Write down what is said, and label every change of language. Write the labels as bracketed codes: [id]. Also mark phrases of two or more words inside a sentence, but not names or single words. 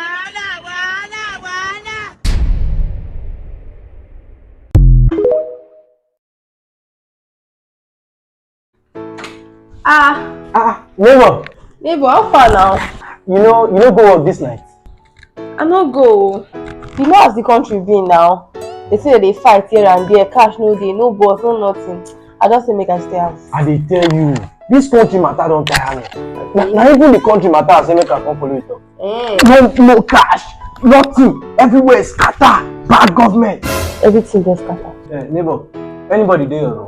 [pcm] Neighbor, how far now? You know go work this night. I no go. You know as the country been now. They say they fight here and there, cash no day, no boss, no nothing. I just say make I stay house. I dey tell you, this country matter don't tire me. Now even the country matter I say make I come follow it up. No cash, nothing, everywhere is scatter, bad government. Everything just scatter. Neighbor, anybody there or no?